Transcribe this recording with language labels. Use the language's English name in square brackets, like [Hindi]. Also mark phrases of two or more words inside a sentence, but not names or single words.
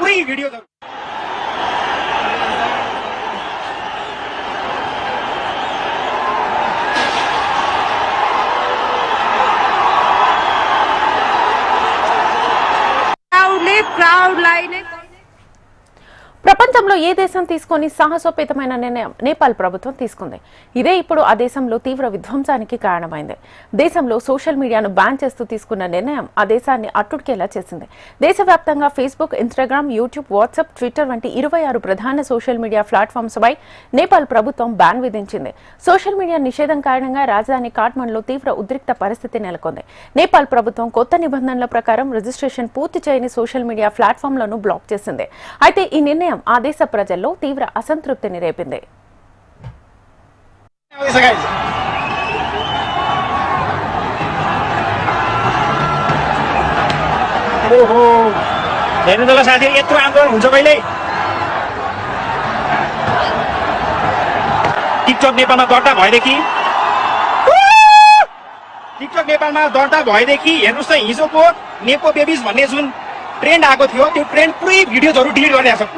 [Nepali] पुरै भिडियोजहरू क्राउडलाई नै [Telugu] ప్రపంచంలో ఏ దేశం తీసుకొని సాహసోపేతమైన నిర్ణయం నేపాల్ ప్రభుత్వం తీసుకుంది. ఇదే ఇప్పుడు ఆ దేశంలో తీవ్ర విధ్వంసానికి కారణమైంది. దేశంలో [English] social media [Telugu] బ్యాన్ చేస్తూ తీసుకున్న నిర్ణయం ఆ దేశాన్ని అట్టుడికేలా చేసింది. దేశవ్యాప్తంగా ఫేస్బుక్, ఇన్స్టాగ్రామ్, యూట్యూబ్, వాట్సాప్, ట్విట్టర్ వంటి 26 ప్రధాన [English] social media [Telugu] ప్లాట్ఫామ్స్పై నేపాల్ ప్రభుత్వం బ్యాన్ విధించింది. [English] social media [Telugu] నిషేధం కారణంగా రాజధాని కాఠ్మండ్లో తీవ్ర ఉద్రిక్త పరిస్థితి నెలకొంది. నేపాల్ ప్రభుత్వం కొత్త నిబంధనల ప్రకారం రిజిస్ట్రేషన్ పూర్తి చేయని [English] social media [Telugu] ప్లాట్ఫామ్లను బ్లాక్ చేసింది. అయితే ఈ నిర్ణయం ఆ దేశ ప్రజల్లో తీవ్ర అసంతృప్తిని రేపింది. [Nepali] हेर्नु त साथी, यत्रो आन्दोलन हुन्छ कहिले। टिकटक नेपालमा दर्ता भएदेखि हेर्नुहोस् त, हिजोको [English] nepo babies [Nepali] भन्ने जुन ट्रेन्ड आएको थियो, त्यो ट्रेन्ड पुरै भिडियोजहरू डिलिट गरिरहेको छ।